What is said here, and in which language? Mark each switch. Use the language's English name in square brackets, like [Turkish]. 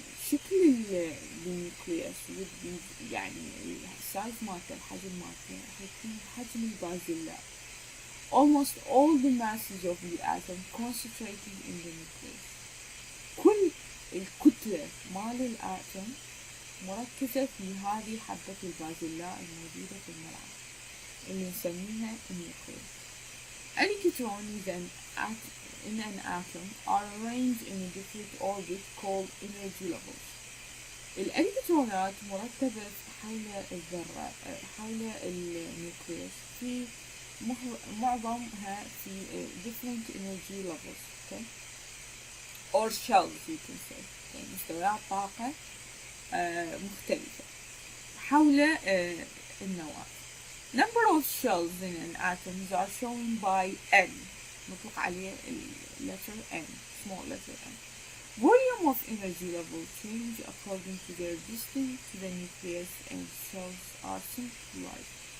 [Arabic] شكل النيوكليوس [English] would be [Arabic] يعني السايز مالته الحجم مالته هيكون حجم البازلاء. [English] Almost all the masses of the atom concentrated in the nucleus. [Arabic] كل الكتلة مال الآتم مركزة في هذه حبة البازلاء الموجودة في الملعب اللي نسميها النيوكليوس. [English] Electrons in an atom are arranged in a different orbit called energy levels. [Arabic] الإلكترونات مرتبة في حول الذرة حول النيوكليوس في معظمها في [English] different energy levels, okay, or shells you can say, okay. [Arabic] مستويات طاقة مختلفة حول النواة. [English] Number of shells in an atom are shown by N, [Arabic] نطلق عليه [English] letter N, small letter N. Volume of energy level change according to their distance to the nucleus and shells are centralized.